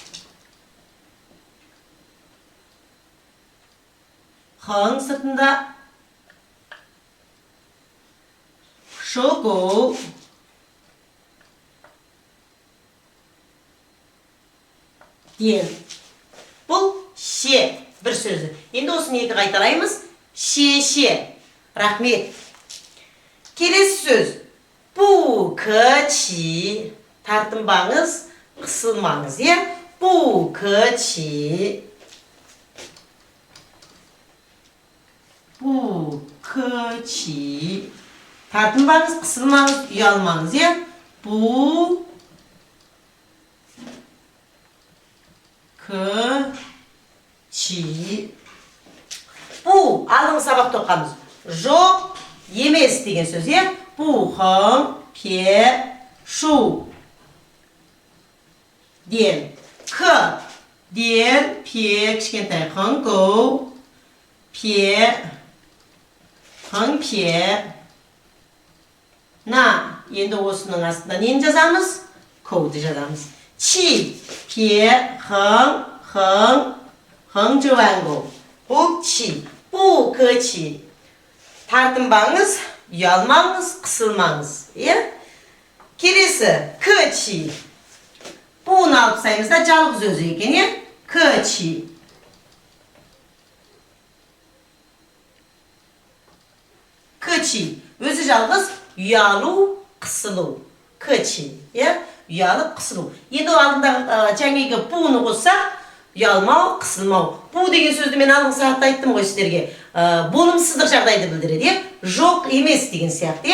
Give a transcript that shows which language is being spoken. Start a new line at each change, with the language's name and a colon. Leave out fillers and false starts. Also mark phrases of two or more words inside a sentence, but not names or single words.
Kazakh: хэн сыртында шоу, ден. Бұл ше бір сөзі. Енді осыны екі қайталаймыз. Ше. Рахмет. Келесі сөз.
Chinese: 不客气.
Kazakh: Тартынбаңыз, қысылмаңыз.
Chinese: 不客气。不客气.
Kazakh: Тартынбаңыз, қысылмаңыз, ұялмаңыз.
Chinese: 不客气.
Kazakh: Бу алдыңғы сабақта оқығанбыз. Жоқ, емес деген сөз.
Chinese: 不 横，撇，竖，点. К, 点，撇, кішкентай 横，钩，撇，横，撇，捺.
Kazakh: Енді осының астында нені жазамыз? Коуды жазамыз.
Chinese: 气，撇，横，弯钩.
Kazakh: Бұл чи.
Chinese: 不客气.
Kazakh: Тартынбаңыз, ұялмаңыз, қысылмаңыз. Келесі,
Chinese: 客气.
Kazakh: Бұны алып сайымызда жалғыз өзі екен.
Chinese: 客气。客气.
Kazakh: Өзі жалғыз ұялу, қысылу.
Chinese: 客气.
Kazakh: Ұялып, қысылу. Енді алдында жаңағы бұны қоссақ, ұялмау, қысылмау. Бұ деген сөзді мен алдыңғы сағатта айттым ғой сіздерге. Болымсыздық жағдайды білдіреді. Жоқ емес деген сияқты.